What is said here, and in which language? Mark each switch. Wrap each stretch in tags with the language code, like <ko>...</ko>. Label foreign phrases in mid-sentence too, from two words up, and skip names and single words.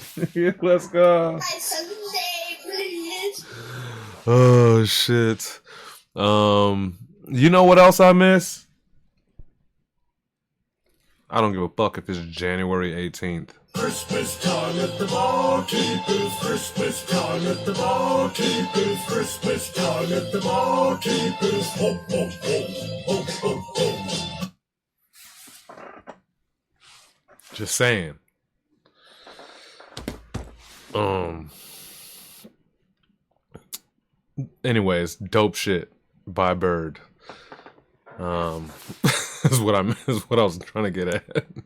<en>Let's go. Oh shit. You know what else I miss? I don't give a fuck if it's January 18th. Christmas time at the barkeepers. Christmas time at the barkeepers. Christmas time at the barkeepers. Ho, ho, ho, ho, ho, ho. Just saying. Anyways, dope shit by Bird. Is what I was trying to get at.</en>